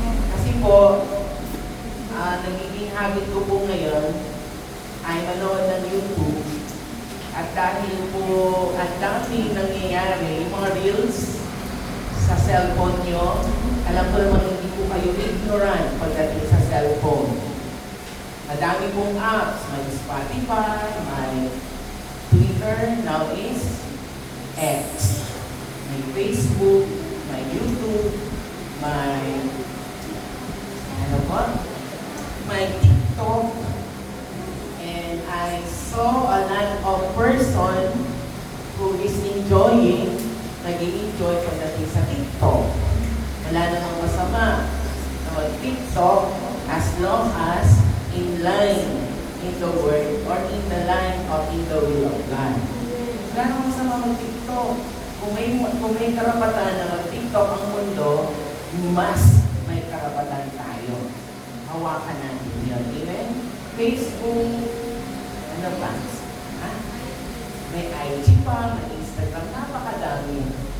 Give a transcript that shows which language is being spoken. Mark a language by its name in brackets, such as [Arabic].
[Filipino] Kasi po, nagiging habit ko po ngayon ay manood ng YouTube. At dahil po ang dami nangyayari, yung mga reels sa cellphone nyo, alam ko naman hindi po kayo ignorant pagdating sa cellphone. Madami pong apps, may Spotify, may Twitter, now is X. May Facebook, may YouTube, may may TikTok, [English] and I saw a lot of person who is [Filipino] nag-i-enjoy pagdating sa TikTok. Wala namang masama na mag-TikTok [English] as long as in line in the word or in the line of in the will of God. [Filipino] Wala namang masama mag-TikTok. Kung may karapatan na mag-TikTok ang mundo, mas may karapatan tayo. Hawakan natin yun. Amen? Facebook, ano pa? May IG pa, may Instagram, napakadami.